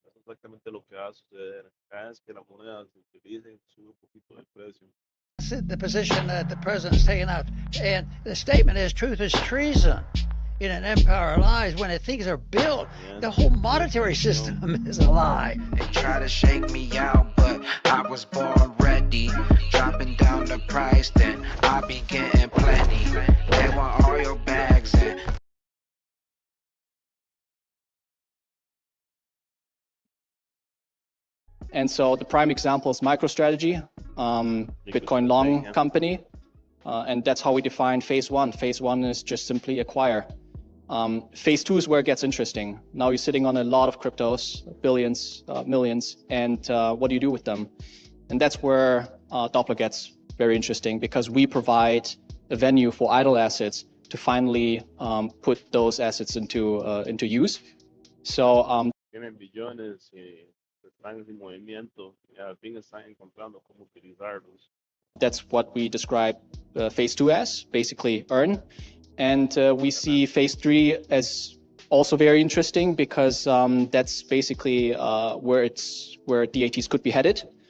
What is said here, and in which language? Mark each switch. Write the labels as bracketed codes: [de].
[es] Es exactamente lo que va a suceder. Cada vez que la moneda se utilice, sube un poquito de precio. [en] The position that the president's taken out, and the statement is truth is treason in an empire of lies. When things are built, the whole monetary system is a lie. They try to shake me out, but I was born ready. Dropping down the price, then I be getting plenty. They want all your bags and And so the prime example is MicroStrategy, Bitcoin long company. And that's how we define phase one. Phase one is just simply acquire. Phase two is where it gets interesting. Now you're sitting on a lot of cryptos, billions, millions, and what do you do with them? And that's where Doppler gets very interesting, because we provide a venue for idle assets to finally put those assets into use. So [es] Tienen billones y están en movimiento y al fin están encontrando cómo utilizarlos. [en] That's what we describe phase two as, basically earn. And we see phase three as also very interesting, because that's basically where DATs could be headed.